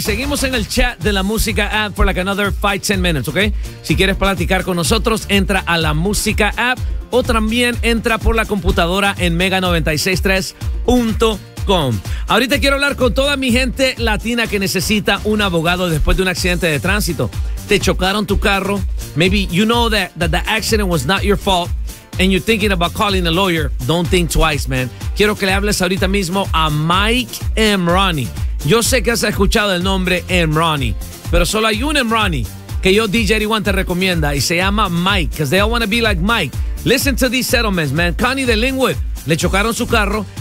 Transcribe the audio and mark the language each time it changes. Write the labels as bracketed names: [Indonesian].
[Spanish] Seguimos en el chat de la música app [English] for like another 5-10 minutes, [Spanish] ¿ok? Si quieres platicar con nosotros, entra a la música app o también entra por la computadora en mega963.com. Ahorita quiero hablar con toda mi gente latina que necesita un abogado después de un accidente de tránsito. Te chocaron tu carro. [English] Maybe you know that the accident was not your fault. And you're thinking about calling a lawyer, don't think twice, man. [Spanish] Quiero que le hables ahorita mismo a Mike Emrani. Yo sé que has escuchado el nombre Emrani, pero solo hay un Emrani que yo, DJ Eddie One, te recomienda y se llama Mike, [English] because they all want to be like Mike. Listen to these settlements, man. Connie de Linwood, [Spanish] le chocaron su carro.